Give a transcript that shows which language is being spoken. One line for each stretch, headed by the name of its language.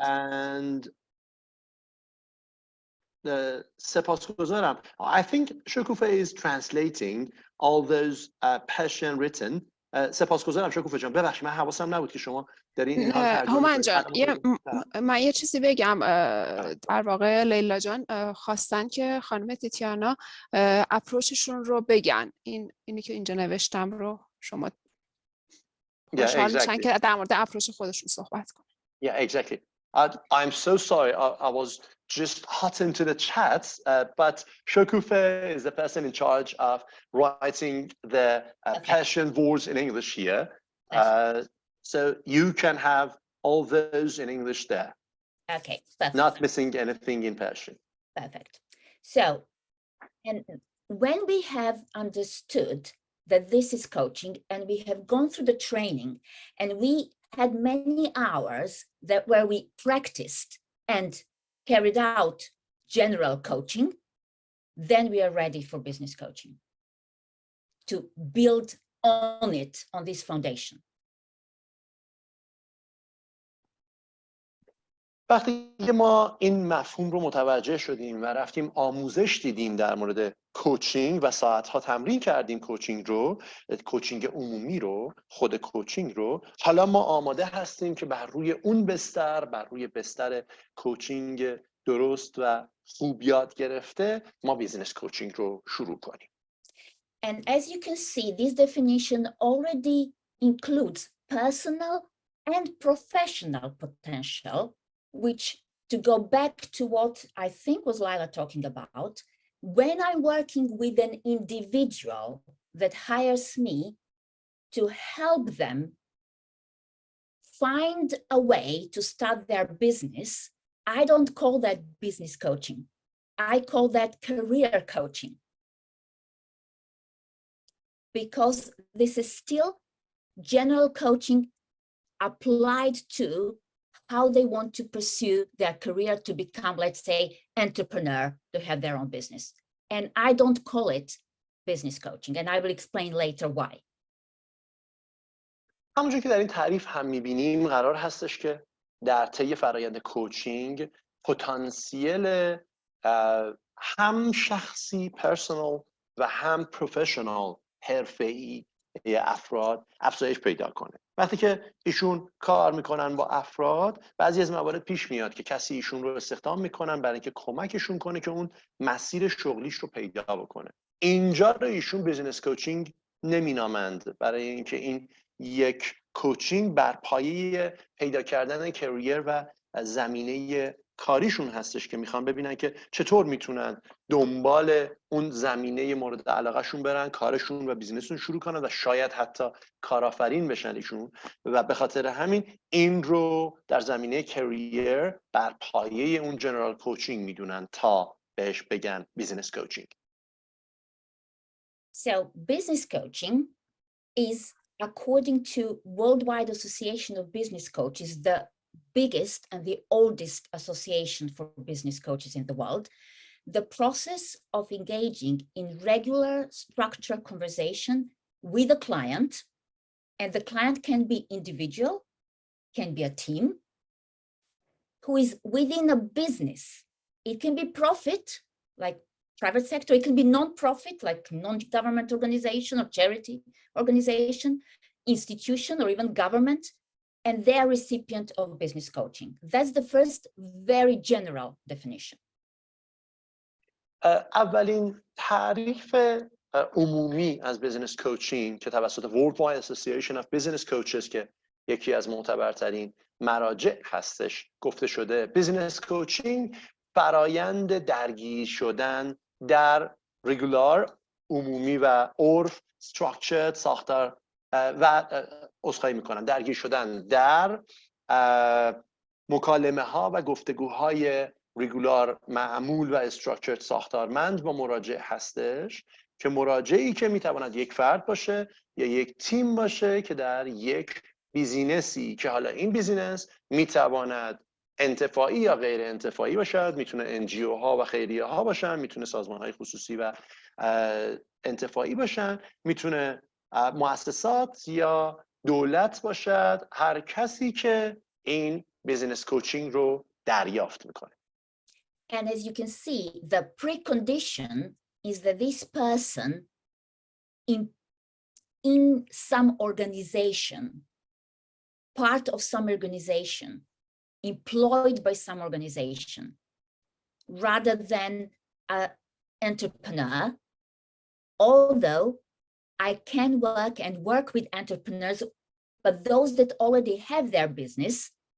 Persian: And سپاسگزارم.
English: I think Shokufa is translating all those Persian written.
Persian: سپاسگزارم شکوفه جان. ببخشید من حواسم نبود که شما دارین اینها رو ترجمه هومن جان من یه چیزی بگم. در واقع لیلا جان خواستن که خانم تاتیانا اپروچشون رو بگن. اینی که اینجا نوشتم رو شما خوشحال میشن که در مورد اپروچ خودشون صحبت کنن.
English: Yeah, exactly. I'm so sorry. I was just hot into the chats, but Shokufe is the person in charge of writing the Persian words in English here. So you can have all those in English there. Okay, perfect. Not missing anything in Persian. Perfect. So, and when we have understood that this is coaching and we have gone through the training and we had many hours where we practiced and carried out general coaching, then we are ready for business coaching to build on it, on this foundation.
Persian: وقتی که ما این مفهوم رو متوجه شدیم و رفتیم آموزش دیدیم در مورد کوچینگ و ساعتها تمرین کردیم کوچینگ عمومی رو، خود کوچینگ رو، حالا ما آماده هستیم که بر روی اون بر روی بستر کوچینگ درست و خوب یاد گرفته ما بیزنس کوچینگ رو شروع کنیم.
English: And as you can see, this definition already includes personal and professional potential, which, to go back to what I think was Lila talking about, when I'm working with an individual that hires me to help them find a way to start their business, I don't call that business coaching. I call that career coaching. Because this is still general coaching applied to how they want to pursue their career to become, let's say, entrepreneur, to have their own business. And I don't call it business coaching, and I will explain later why.
Persian: همونجور که در این تعریف هم می‌بینیم قرار هستش که در طی فرآیند کوچینگ پتانسیل هم شخصی پرسونال و هم پروفشنال حرفه‌ای افراد افزایش پیدا کنه. وقتی که ایشون کار میکنن با افراد، بعضی از موارد پیش میاد که کسی ایشون رو استخدام میکنن برای اینکه کمکشون کنه که اون مسیر شغلیش رو پیدا بکنه. اینجا رو ایشون بیزینس کوچینگ نمینامند، برای اینکه این یک کوچینگ بر پایه پیدا کردن کریر و زمینه کاریشون هستش که میخوان ببینن که چطور میتونن دنبال اون زمینه مورد علاقهشون برن، کارشون و بیزینسشون شروع کنن و شاید حتی کارآفرین بشن ایشون، و به خاطر همین این رو در زمینه کریر بر پایه اون جنرال کوچینگ میدونن تا بهش بگن بیزینس کوچینگ.
English: So business coaching is, according to Worldwide Association of Business Coaches, the biggest and the oldest association for business coaches in the world, the process of engaging in regular structured conversation with a client, and the client can be individual, can be a team, who is within a business. It can be profit, like private sector, it can be non-profit, like non-government organization or charity organization, institution, or even government, and they are recipient of business coaching. That's the first very general definition.
Persian: اولین تعریف عمومی از بیزنس کوچینگ که توسط Worldwide Association of Business Coaches که یکی از معتبرترین مراجع هستش گفته شده، بیزنس کوچینگ فرایند درگیر شدن در رگولار، عمومی و عرف، structured، ساختار و عذرخواهی میکنم، درگیر شدن در مکالمه ها و گفتگوهای رگولار، معمول و استراکچرد، ساختارمند با مراجع هستش که مراجعی که میتواند یک فرد باشه یا یک تیم باشه که در یک بیزینسی که حالا این بیزینس میتواند انتفاعی یا غیر انتفاعی باشد، میتونه NGO ها و خیریه ها باشن، میتونه سازمان های خصوصی و انتفاعی باشن، میتونه مؤسسات یا دولت باشد، هر کسی که این بیزینس کوچینگ رو دریافت میکنه.
English: And as you can see, the precondition is that this person in some organization, part of some organization, employed by some organization, rather than an entrepreneur, although I can work with entrepreneurs, but those that already have their business,